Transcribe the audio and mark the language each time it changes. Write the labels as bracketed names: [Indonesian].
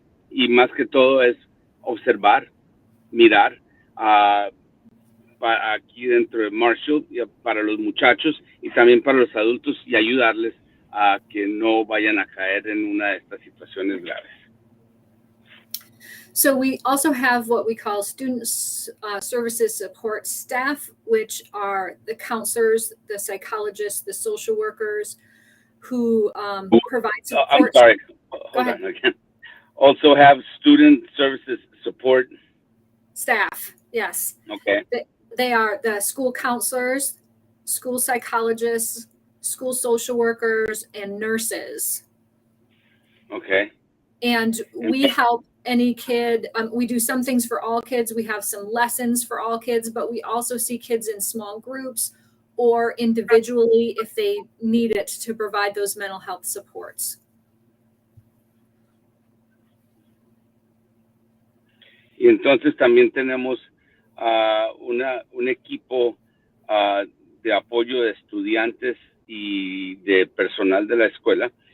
[Spanish] Y más que todo es observar, mirar aquí dentro de Marshall para los muchachos y también para los adultos y ayudarles a que no vayan a caer en una de estas situaciones graves. [English] So we also have what we call student services support staff, which are the counselors, the psychologists, the social workers who provide support. I'm sorry. Hold on again. Also have student services support staff. Yes. Okay. They are the school counselors, school psychologists, school social workers, and nurses. Okay. And we help any kid. We do some things for all kids. We have some lessons for all kids, but we also see kids in small groups or individually if they need it to provide those mental health supports. [Spanish] Y entonces también tenemos un equipo de apoyo de estudiantes y de personal de la escuela.